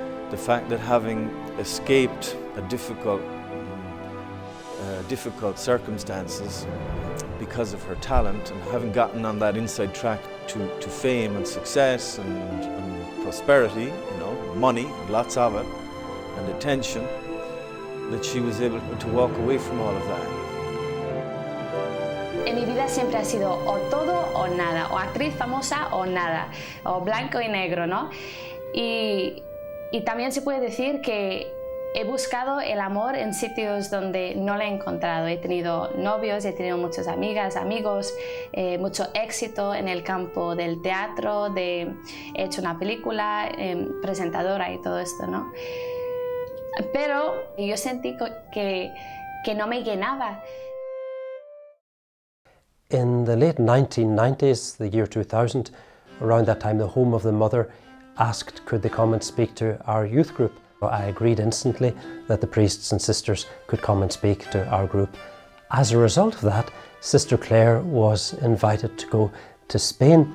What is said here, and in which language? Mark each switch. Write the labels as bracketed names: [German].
[English] The fact that having escaped a difficult circumstances because of her talent, and having gotten on that inside track to fame and success and prosperity, you know, money, and lots of it, and attention, that she was able to walk away from all of that. [Spanish] En mi vida siempre ha sido o todo o nada, o actriz famosa o nada, o blanco y negro, ¿no? Y también se puede decir que he buscado el amor en sitios donde no lo he encontrado. He tenido novios, he tenido muchas amigas, amigos, mucho éxito en el campo del teatro, he hecho una película, presentadora y todo esto, ¿no? Pero yo sentí que no me llenaba. [English] In the late 1990s, the year 2000, around that time, the Home of the Mother asked could they come and speak to our youth group. I agreed instantly that the priests and sisters could come and speak to our group. As a result of that, Sister Clare was invited to go to Spain.